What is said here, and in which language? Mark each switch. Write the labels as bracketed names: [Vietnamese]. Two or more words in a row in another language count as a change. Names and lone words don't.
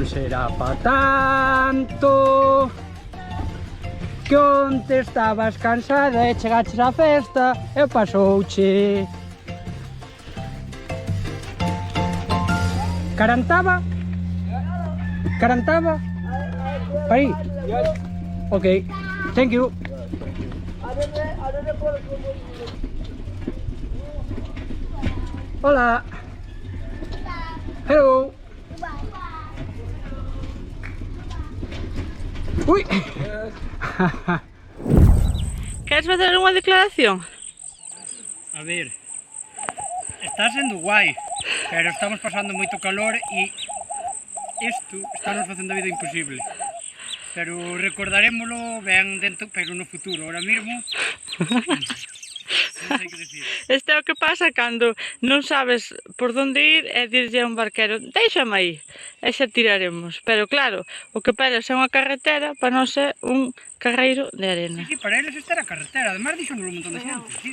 [Galician] será pa tanto, que onte estabas cansada e chegaches á festa e pasouche. Carantaba? Carantaba? Aí? [English] Ok, thank you. Hola. Hello. Ui. [Galician] Queres facer unha declaración? A ver, está sendo guai, pero estamos pasando moito calor e isto está nos facendo a vida imposible. Pero recordarémolo ben dentro, pero no futuro. Ahora mesmo non sei que decir. Este é o que pasa cando non sabes por onde ir e dirlle a un barquero déixame aí, e xa tiraremos. Pero claro, o que pelas é unha carretera para non ser un carreiro de arena. Sí, para eles esta era a carretera. Además, dixonos un montón de xente. Sí,